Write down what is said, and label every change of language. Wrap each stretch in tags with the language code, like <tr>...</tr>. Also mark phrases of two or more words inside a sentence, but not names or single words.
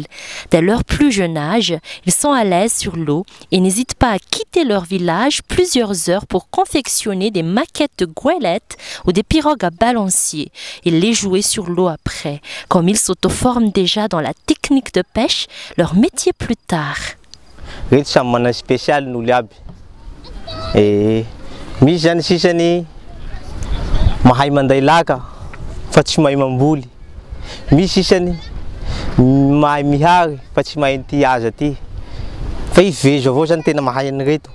<fr>Dès leur plus jeune âge, ils sont à l'aise sur l'eau et n'hésitent pas à quitter leur village plusieurs heures pour confectionner des maquettes de goélettes ou des pirogues à balancier et les jouer sur l'eau après, comme ils s'auto-forment déjà dans la technique de pêche, leur métier plus tard.</fr> <mg>Reto samy mana spécial n'olo aby. Misy zany sisany mahay manday laka fa tsy mahay mamboly. Misy sisany mahay mihary fa tsy mahay ty aza ty. Fa i vezo avao zany tena mahay an'ireto.</mg>